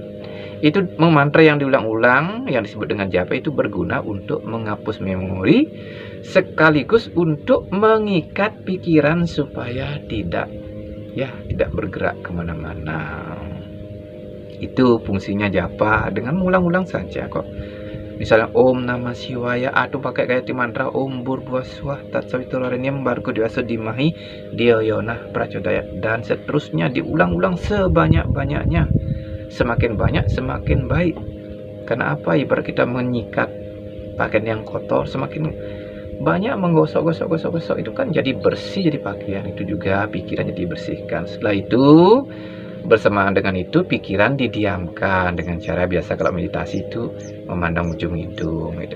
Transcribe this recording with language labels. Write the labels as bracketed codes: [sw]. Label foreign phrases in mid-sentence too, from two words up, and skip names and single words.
[id] Itu mantra yang diulang-ulang yang disebut dengan japa itu berguna untuk menghapus memori sekaligus untuk mengikat pikiran supaya tidak bergerak kemana-mana. Itu fungsinya japa dengan mengulang-ulang saja kok. Misalnya [sa] Om Namah Shivaya [id] atau pakai gayatri mantra [sa] Om Bhurbhuvaswah Tatsaviturenyam Bhargo Devasya Dhimahi Dhiyo Yonah Prachodayat, [id] dan seterusnya diulang-ulang sebanyak-banyaknya. Semakin banyak semakin baik. Karena apa? Ibarat kita menyikat pakaian yang kotor, semakin banyak menggosok itu kan jadi bersih, jadi pakaian. Itu juga pikiran jadi dibersihkan. Setelah itu bersamaan dengan itu pikiran didiamkan dengan cara biasa kalau meditasi itu memandang ujung hidung gitu.